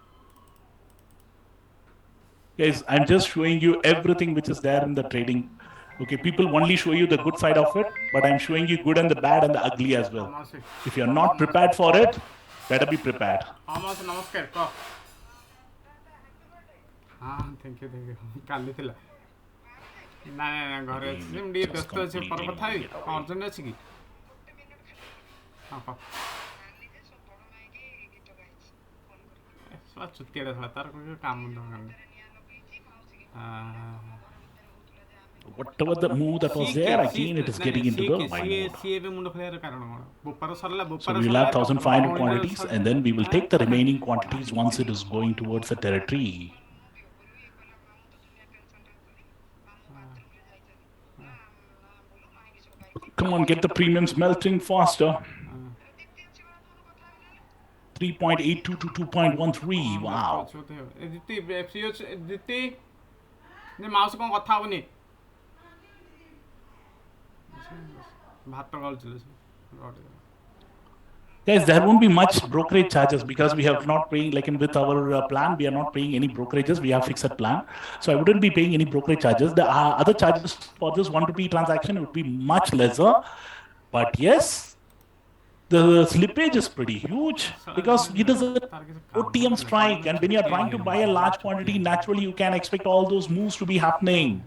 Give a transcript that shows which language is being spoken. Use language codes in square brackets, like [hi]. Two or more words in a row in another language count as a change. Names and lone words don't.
[en] Guys, I'm just showing you everything which is there in the trading. Okay, people only show you the good side of it, but I'm showing you good and the bad and the ugly as well. If you're not prepared for it, better be prepared. [or] ହଁ [en] thank you [or] କାଲି ଥିଲା ନାଇଁ ଘରେ ଅଛି [en] Again, [or] ଯେ [en] it [or] ମୁଁ ଟିକେ [en] just [or] ବ୍ୟସ୍ତ ଅଛି ପରେ [en] completely [or] କଥା ହେବି [en] moving it [or] କ'ଣ [en] away. [or] ଅର୍ଜେଣ୍ଟ ଅଛି କି ହଁ କହ ଶଳା ଚୁତିଆଟା ଶଳା ତାର কোনো କାମ ଦରକାର ନାହିଁ [en] Whatever the move that was there, again it is getting into the buy mode. [or] ସିଏ ଏବେ ମୁଣ୍ଡ ଖେଳିବାର କାରଣ କ'ଣ [en] So [or] ବୋପାର [en] we will [or] ସରିଲା [en] have 1,500 quantities and then we will ଆଁ take the remaining quantities once it is going towards the territory. Come on, get the premiums melting faster. 3.82 to 2.13. Wow. [or] ଦିତି ଫ୍ରି ଅଛି ଦିତି ମାଉସୀ କ'ଣ କଥା ହବନି ଭାତ ଗାଳୁଥିଲେ ସେ [en] Guys, there won't be much brokerage charges because we have not paying like in with our plan. We are not paying any brokerages. We have fixed plan, so I wouldn't be paying any brokerage charges. The other charges for this ₹1 transaction would be much lesser. But yes, the slippage is pretty huge because it is an OTM strike, and when you are trying to buy a large quantity, naturally you can expect all those moves to be happening.